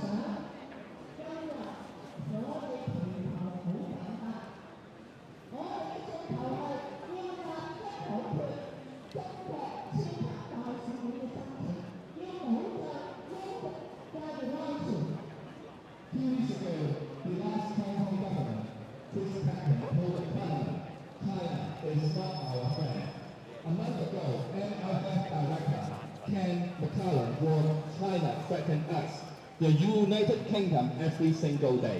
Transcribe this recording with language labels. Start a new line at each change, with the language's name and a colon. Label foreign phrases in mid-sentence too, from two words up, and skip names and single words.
Cantonese: 今日我哋祈求好簡單，我哋嘅訴求係要立即否決中國超級大事件嘅申請，要保障英國嘅安全。
English: Few weeks ago, the last Hong Kong governor, Chris Patten, told the parliament, China is not our friend. A month ago, MFF director Ken McCallum warned China threatened us, the United Kingdom, every single day.